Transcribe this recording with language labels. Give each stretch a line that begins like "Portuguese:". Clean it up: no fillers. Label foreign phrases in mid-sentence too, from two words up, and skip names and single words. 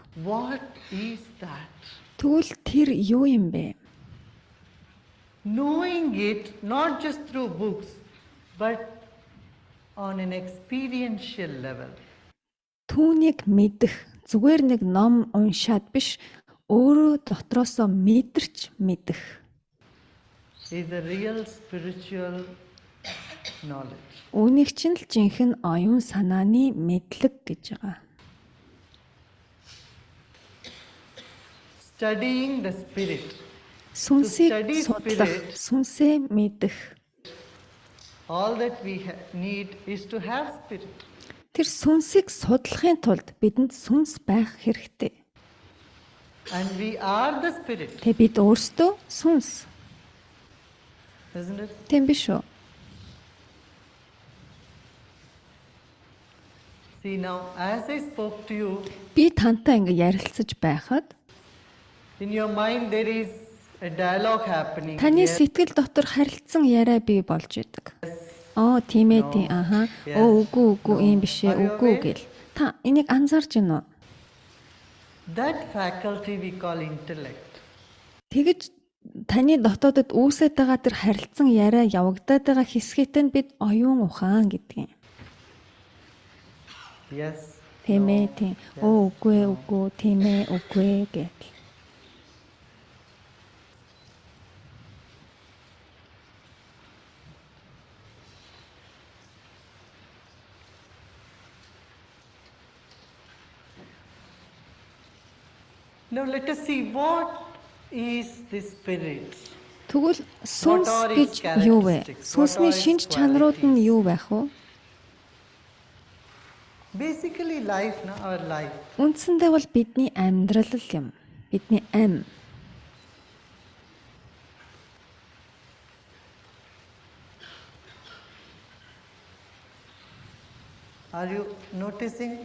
English: What is that?
Mongolian: Тэгвэл тэр юу юм бэ?
English: Knowing it not just through books, but on an experiential level.
Mongolian: Түүнийг мэдэх зүгээр нэг ном уншаад биш, өөрөө дотроосоо мэдэрч мэдэх.
English: Is a real spiritual knowledge.
Mongolian: Үүнийг чинь л жинхэнэ оюун санааны мэдлэг гэж байгаа.
English: Studying the spirit.
Mongolian: Сүнсийг
English: study
Mongolian: судлах,
English: spirit.
Mongolian: сүнсээ мэдэх.
English: All that we need is to have spirit.
Mongolian: Тэр сүнсийг судлахын тулд бидэнд сүнс байх хэрэгтэй.
English: And we are the spirit,
Mongolian: Тэ бид өөрсдөө сүнс.
English: isn't it?
Mongolian: Тийм биш үү?
English: See now, as I spoke to you,
Mongolian: Би тантай ингэ ярилцаж байхад
English: in your mind there is a dialogue happening.
Mongolian: таны
English: Yes,
Mongolian: сэтгэл дотор харилцсан яриа бий болж идэг. тийм ээ тийм.
English: Yes.
Mongolian: Үгүй
English: No.
Mongolian: ийм биш ээ.
English: Are you
Mongolian: Үгүй
English: aware?
Mongolian: гэл. Та энийг анзаарч байна уу?
English: That faculty we call intellect.
Mongolian: Тэгэж таны дотоодод үүсэж байгаа тэр харилцан яриа явагдаад байгаа хэсгийт нь бид оюун ухаан гэдгийг.
English: Yes.
Mongolian: Тийм ээ
English: No.
Mongolian: тийм.
English: Yes.
Mongolian: Үгүй тийм ээ үгүй гэл.
English: Now let us see what is the spirit.
Mongolian: Тэгвэл сүнс
English: What are
Mongolian: гэж
English: its
Mongolian: юу вэ?
English: characteristics?
Mongolian: Сүнсний
English: What are its
Mongolian: шинж чанарууд нь юу байх вэ?
English: Basically life, our life.
Mongolian: Үндсэндээ бол бидний амьдрал л юм. Бидний ам.
English: Are you noticing?